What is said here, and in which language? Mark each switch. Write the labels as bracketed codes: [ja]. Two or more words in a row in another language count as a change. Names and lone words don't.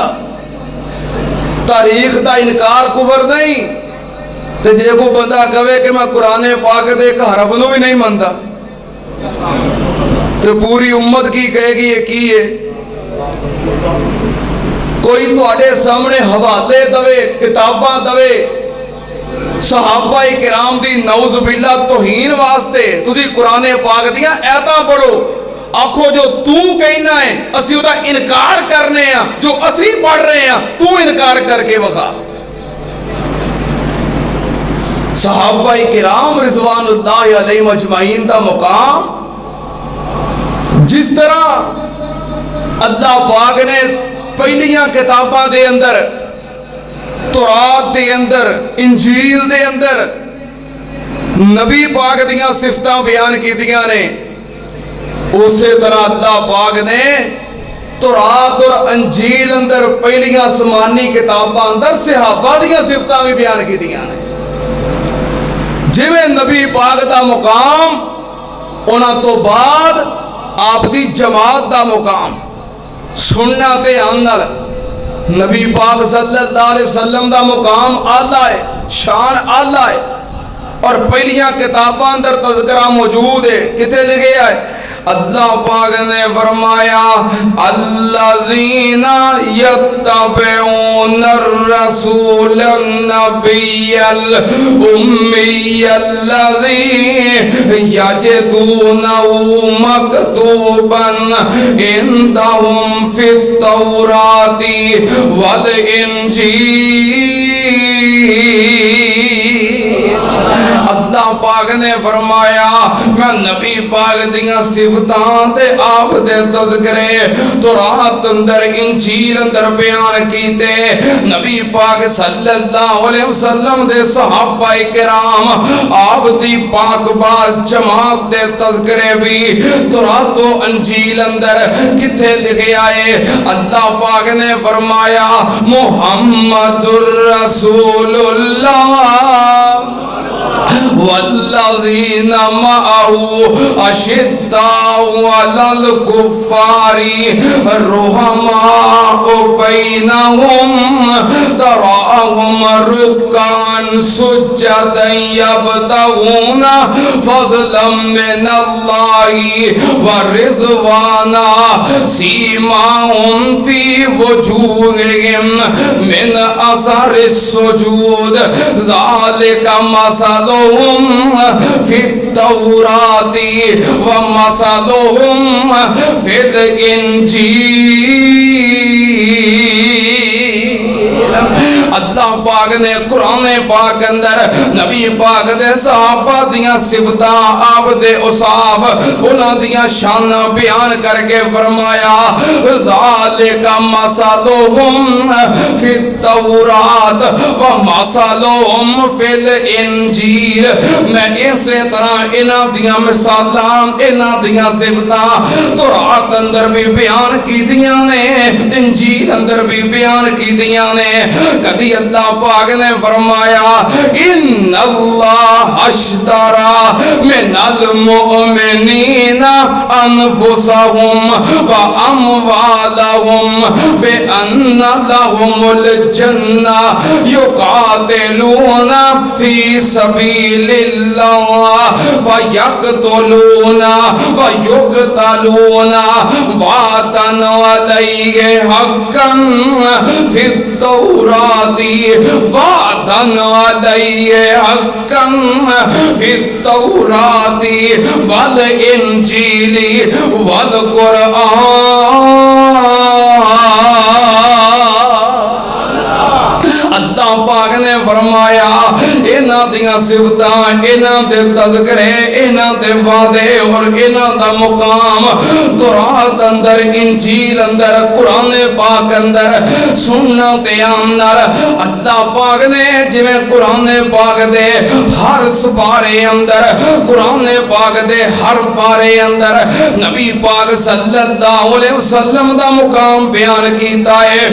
[pa] تاریخ دا انکار کفر نہیں. تے جے کو بندہ کہے کہ میں قرآن پاک دے ایک حرف نو بھی نہیں مانتا تو پوری امت کی کہے گی یہ کی ہے. کوئی تواڈے سامنے حوالے دوے کتاباں دوے صحابہ کرام دی [ar] نعوذ باللہ [pa] توہین واسطے تسی قرآن پاک دیاں ایتاں پڑھو آکھو جو تو کہنا ہے اسی وہ انکار کرنے ہیں جو اسی پڑھ رہے ہیں تو انکار کر کے وخا. صحابہ کرام [ar] رضوان اللہ علیہ مجمعین [pa] دا مقام جس طرح اللہ پاک نے پہلیاں کتاباں دے اندر تورات دے اندر انجیل دے اندر نبی پاک دیاں صفتاں بیان کیتیاں نے اسی طرح اللہ پاک نے تورات اور انجیل اندر پہلیاں آسمانی کتاباں اندر صحابہ دیاں صفتاں بھی بیان کیتیاں نے. جویں نبی پاک دا مقام انہاں تو بعد آپ دی جماعت دا مقام سننا تے آنال نبی پاک [ar] صلی اللہ علیہ وسلم [pa] دا مقام آلہ ہے، شان آلہ ہے، اور پہلیاں کتاباں اندر تذکرہ موجود ہے. کتے لکھے ہے؟ اللہ پاک نے فرمایا [ar] الذین یتبعون الرسول النبی الامی الذی یجدونہ مکتوبا عندہم فی التوراۃ والانجیل. [pa] اللہ پاک نے فرمایا میں نبی پاک دیاں صفتاں تے آپ دے تذکرے تورات اندر انجیل اندر بیان کیتے. نبی پاک [ar] صلی اللہ علیہ وسلم [pa] دے صحابہ کرام آپ دی پاک باز جماعت دے تذکرے بھی تورات و انجیل اندر کتے لکھے آئے. اللہ پاک نے فرمایا [ar] محمد الرسول اللہ والذین معه اشداء علی الکفار رحماء بینہم تراہم رکعا سجدا یبتغون فضلا من اللہ ورضوانا سیماہم فی وجوہہم من اثر السجود ذالک مثلہم فی التوراۃ ومثلہم فی الانجیل. [pa] اللہ پاک نے قرآن پاک اندر نبی پاک دے صحابہ دیاں صفتاں آپ دے اوصاف انہاں دیاں شاناں بیان کر کے فرمایا [ar] ذالک مثلہم فی التوراۃ ومثلہم فی الانجیل. [pa] میں اسی طرح انہاں دیاں مثالاں انہاں دیاں صفتاں تورات اندر بھی بیان کیتیاں نے انجیل اندر بھی بیان کیتیاں نے. کبھی اللہ پاک نے فرمایا [ar] ان اللہ اشترى من المؤمنین انفسهم واموالهم بان لهم الجنہ یقاتلون فی سبیل اللہ فیقتلون ویقتلون وعدا علیہ حقا فی التوراۃ وعدا علیہ حقا فی التوراۃ والانجیل والقرآن. [pa] اللہ پاک نے فرمایا انہاں دیاں صفتاں انہاں دے تذکرے انہاں دے وعدے اور انہاں دا مقام تورات اندر انجیل اندر قرآن پاک اندر سننا تے اندر. اللہ پاک نے جویں قرآن پاک دے ہر سپارے اندر قرآن پاک دے ہر پارے اندر نبی پاک [ar] صلی اللہ علیہ وسلم [pa] دا مقام بیان کیتا ہے.